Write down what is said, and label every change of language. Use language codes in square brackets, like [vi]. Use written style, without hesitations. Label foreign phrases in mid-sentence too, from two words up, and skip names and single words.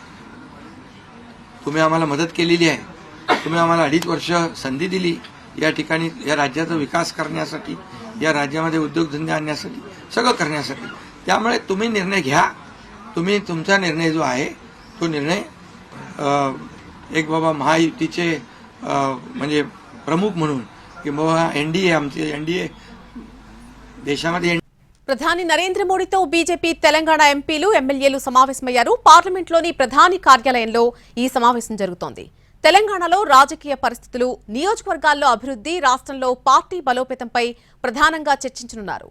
[mr] तुम्ही आम्हाला मदत केलेली आहे. तुम्ही आम्हाला 2.5 वर्ष संधी दिली या ठिकाणी या राज्याचा विकास करण्यासाठी, या राज्यामध्ये उद्योगधंदे आणण्यासाठी, सगळं करण्यासाठी. त्यामुळे तुम्ही निर्णय घ्या. तुम्ही तुमचा निर्णय जो आहे तो निर्णय एक बाबा महायुतीचे म्हणजे प्रमुख म्हणून की बाबा एनडीए आमचे एनडीए దేశంలో [te] ప్రధాని నరేంద్ర మోడీతో బీజేపీ తెలంగాణ ఎంపీలు ఎమ్మెల్యేలు సమావేశమయ్యారు. పార్లమెంట్లోని ప్రధాని కార్యాలయంలో ఈ సమావేశం జరుగుతోంది. తెలంగాణలో రాజకీయ పరిస్థితులు, నియోజకవర్గాల్లో అభివృద్ధి, రాష్ట్రంలో పార్టీ బలోపేతంపై ప్రధానంగా చర్చించనున్నారు.